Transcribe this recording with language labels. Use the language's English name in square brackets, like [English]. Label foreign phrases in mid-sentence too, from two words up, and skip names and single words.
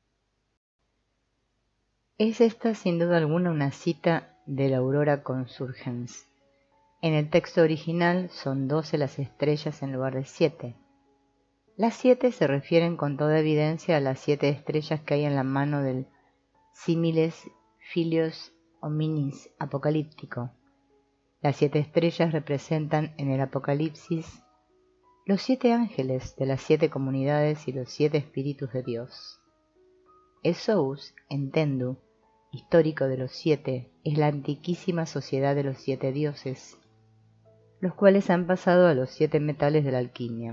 [Spanish] Es esta sin duda alguna una cita de la aurora consurgens. En el texto original son 12 las estrellas en lugar de 7. Las 7 se refieren con toda evidencia a las 7 estrellas que hay en la mano del [Latin] símiles filios hominis [Spanish] apocalíptico. Las 7 estrellas representan en el Apocalipsis los 7 ángeles de las 7 comunidades y los 7 espíritus de Dios. El [French] Sous Entendu, [Spanish] histórico de los 7, es la antiquísima sociedad de los 7 dioses, los cuales han pasado a los 7 metales de la alquimia.